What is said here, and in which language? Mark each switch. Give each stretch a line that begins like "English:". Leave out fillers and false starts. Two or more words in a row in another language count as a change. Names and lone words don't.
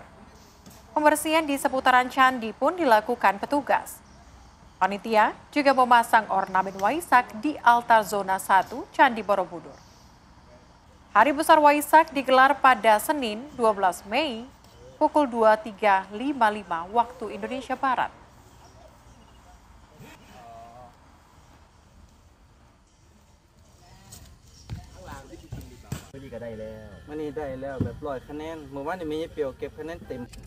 Indonesian: Pembersihan di seputaran candi pun dilakukan petugas. Panitia juga memasang ornamen Waisak di altar zona 1 Candi Borobudur. Hari Besar Waisak digelar pada Senin 12 Mei pukul 23.55 waktu Indonesia Barat.
Thai: มันนี่ได้แล้วแบบ100 คะแนนเมื่อวานนี้มีเปรียวเก็บคะแนนเต็ม